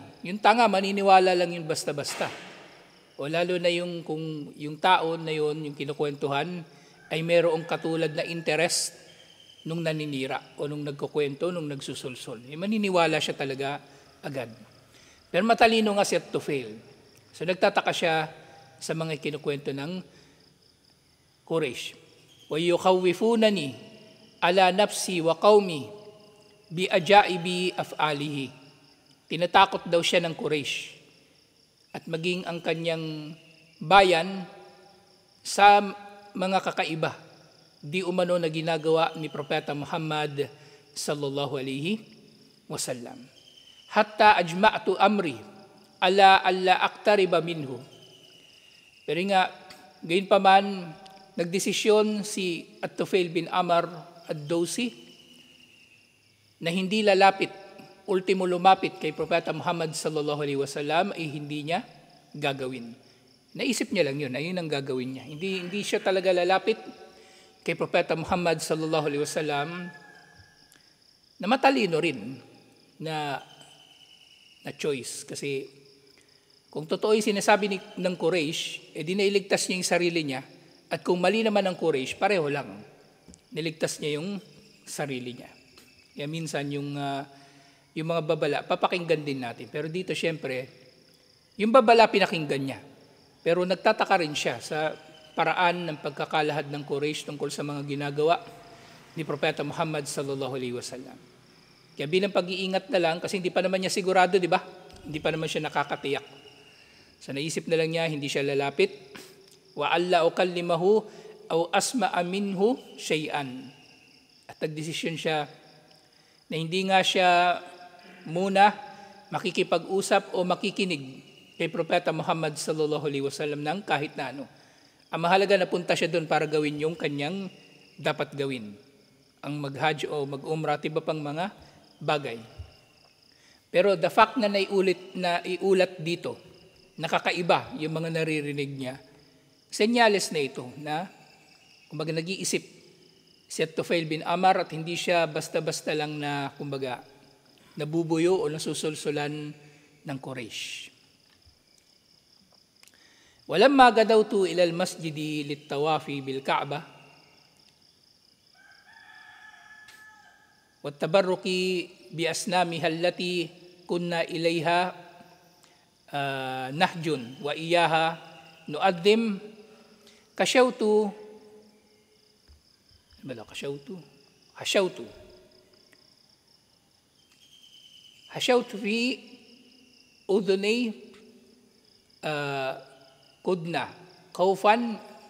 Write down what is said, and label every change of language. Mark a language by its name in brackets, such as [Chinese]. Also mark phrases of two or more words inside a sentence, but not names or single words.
[Filipino] Yung tanga, maniniwala lang yun basta-basta. O lalo na yung kung yung tao na yun, yung kinukwentuhan, ay mayroong katulad na interest nung naninira o nung nagkukwento, nung nagsusulsol. Maniniwala siya talaga agad. Pero matalino nga siya [English] to fail. [Filipino] So nagtataka siya sa mga kinukwento ng Quraysh. [Arabic] وَيُخَوِّفُونَنِي عَلَى نَفْسِي وَقَوْمِي بِأَجَائِبِ أَفْعَالِهِ. [Filipino] Tinatakot daw siya ng Quraysh at maging ang kanyang bayan sa mga kakaiba di umano na ginagawa ni Propeta Muhammad [Arabic] صلى الله عليه وسلم. حتى أجمعت أمري على ألا أقترب منه. [Filipino] Pero nga, gayon pa man, nagdesisyon si At-Tufail bin Amr ad-Dawsi na hindi lalapit, ultimo lumapit kay Propeta Muhammad [Arabic] صلى الله عليه وسلم [Filipino] ay hindi niya gagawin. Naisip niya lang yun, ayun ang gagawin niya. Hindi siya talaga lalapit kay Propeta Muhammad [Arabic] صلى الله عليه وسلم [Filipino] na matalino rin na choice. Kasi kung totoo yung sinasabi ng Quraysh, di nailigtas niya yung sarili niya. At kung mali naman ang Quraysh, pareho lang. Niligtas niya yung sarili niya. Kaya minsan yung mga babala, papakinggan din natin. Pero dito syempre, yung babala pinakinggan niya. Pero nagtataka rin siya sa paraan ng pagkakalahad ng Quraysh tungkol sa mga ginagawa ni Propeta Muhammad [Arabic] صلى الله عليه وسلم. [Filipino] Kaya bilang pag-iingat na lang, kasi hindi pa naman niya sigurado, di ba? Hindi pa naman siya nakakatiyak. So naisip na lang niya, hindi siya lalapit. [Arabic] وألا أكلمه أو أسمع منه شيئا. [Filipino] At nagdesisyon siya na hindi nga siya muna makikipag-usap o makikinig kay Propeta Muhammad [Arabic] صلى الله عليه وسلم [Filipino] ng kahit na ano. Ang mahalaga, napunta siya doon para gawin yung kanyang dapat gawin. Ang mag-hajj o mag-umrah, iba pang mga bagay. Pero [English] the fact [Filipino] na iulat dito, nakakaiba yung mga naririnig niya, senyales na ito na kumbaga nag-iisip si At-Tufail bin Amr at hindi siya basta-basta lang na kumbaga nabubuyo o nasusulsulan ng Quraysh. [Arabic] ولما غدوت إلى المسجد للطواف بالكعبة والتبرك بأصنامها التي كنا إليها نحج وإياها نعظم حشوت في أذني كرسفا خوفا